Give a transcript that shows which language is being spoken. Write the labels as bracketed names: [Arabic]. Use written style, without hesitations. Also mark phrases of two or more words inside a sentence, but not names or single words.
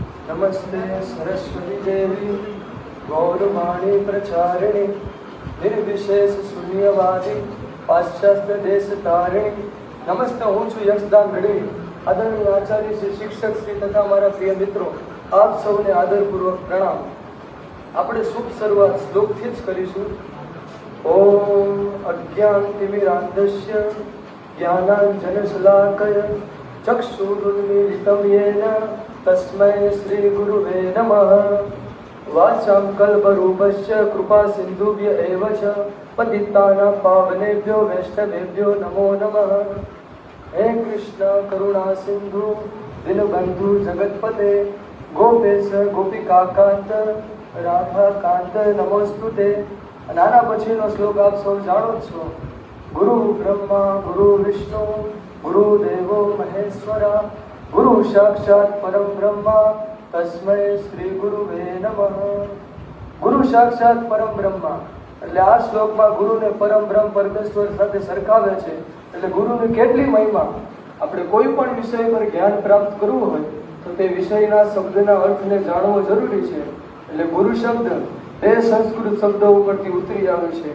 [Sanskrit] नमस्ते सरस्वती देवी गौरवाणी प्रचारिणी निर्विशेष शून्यवादी पाश्चात्य देश तारिणी। नमस्ते, [Gujarati] હું છું યક્ષદાન ગઢવી, આદરણીય આચાર્ય શ્રી શિક્ષક શ્રી તથા મારા પ્રિય મિત્રો, આપ સૌને આદરપૂર્વક પ્રણામ। આપણે શુભ શરૂઆત શ્લોકથી જ કરીશું। [Sanskrit] ઓમ અજ્ઞાનતિમિરાન્ધસ્ય જ્ઞાનાંજનશલાકયા ચક્ષુરુન્મીલિतं येन तस्मै श्री गुरुवे नमः। वाचां कल्परूपस्य कृपा सिन्धुभ्य एव च पतितानां पावनेभ्यो वैष्णवेभ्यो नमो नमः। हे कृष्ण करुणा सिंधु दीनबंधु जगतपते गोपेश गोपिकाकांत राधाकांत नमोस्तुते। [Gujarati] નાના પછીનો શ્લોક આપ સૌ જાણો છો। [Sanskrit] गुरु ब्रह्मा गुरु विष्णु गुरु देवो महेश्वरा गुरु साक्षात परम ब्रह्मा तस्मै श्री गुरुवे नमः। गुरु साक्षात परम ब्रह्मा [Gujarati] એટલે આ શ્લોકમાં ગુરુને પરમ બ્રહ્મ પરમેશ્વર સાથે સરખાવે છે। એટલે ગુરુની કેટલી મહિમા। આપણે કોઈ પણ વિષય પર જ્ઞાન પ્રાપ્ત કરવું હોય તો તે વિષયના શબ્દના અર્થને જાણવો જરૂરી છે। એટલે ગુરુ શબ્દ બે સંસ્કૃત શબ્દો ઉપરથી ઉતરી આવે છે।